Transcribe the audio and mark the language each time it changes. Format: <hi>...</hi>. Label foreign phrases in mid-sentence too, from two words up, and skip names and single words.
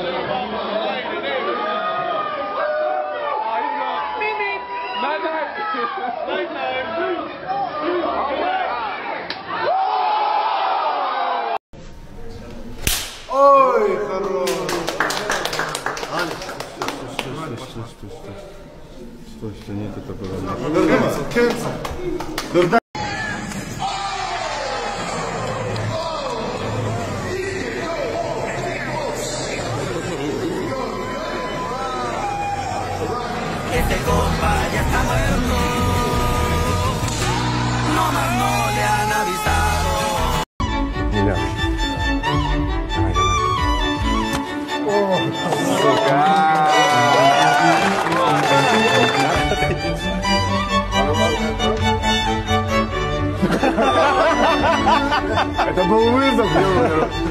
<ru>Ой, хорош! Стой, нет, это было. Cancel.</ru> <es>Este compa ya está muerto, nomás no le han avisado. Mira.</es> <ru>Это был вызов, Юра.</ru>